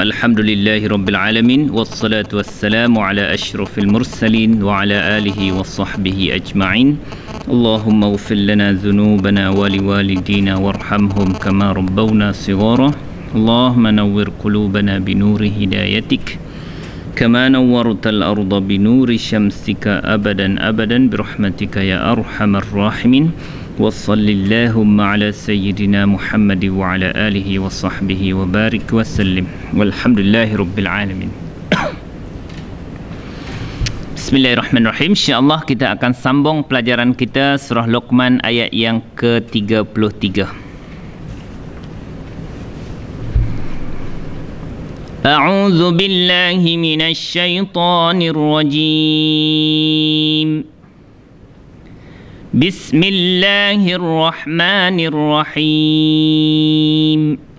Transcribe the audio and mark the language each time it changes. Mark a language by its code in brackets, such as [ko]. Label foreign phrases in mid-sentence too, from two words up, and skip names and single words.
[ar] الحمد لله رب العالمين. والصلاة والسلام على أشرف المرسلين وعلى آله وصحبه أجمعين. اللهم اغفر لنا ذنوبنا ولوالدينا وارحمهم كما ربونا صغارا. اللهم نور قلوبنا بنور هدايتك كما نورت الأرض بنور شمسك أبدا أبدا برحمتك يا أرحم الراحمين. وصلى اللهم على سيدنا محمد وعلى آله وصحبه وبارك وسلم. والحمد لله رب العالمين. بسم الله الرحمن الرحيم. [id] InsyaAllah kita akan sambung pelajaran kita surah Luqman ayat yang ke-33. [ar] أعوذ بالله من الشيطان الرجيم. بسم الله الرحمن الرحيم.